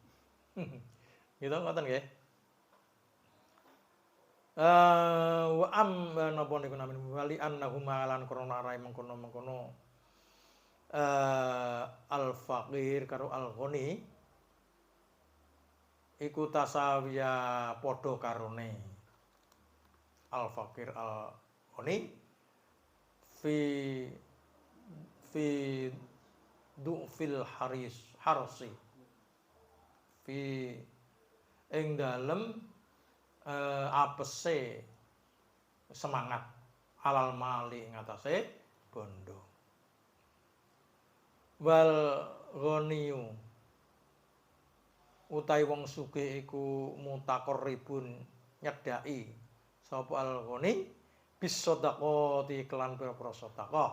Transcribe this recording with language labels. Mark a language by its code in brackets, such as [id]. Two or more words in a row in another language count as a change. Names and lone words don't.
[jv] Gitu ngoten nggih. Wa napa niku namine [ar] wali annahuma [jv] lan krana rai mengkono-mengkono al-faqir karo al-ghani iku tasawiya padha karone [ar] al-faqir al-ghani fi du'fil harsi fi [jv] ing dalem apese semangat [ar] alal mali [jv] ing atase bondo. [ar] Wal ghaniyu [jv] utahe wong sugih iku mutaqarribun nyedhaki sapa [ar] al ghani bis sedaqati [jv] kelan pira-pira sedekah.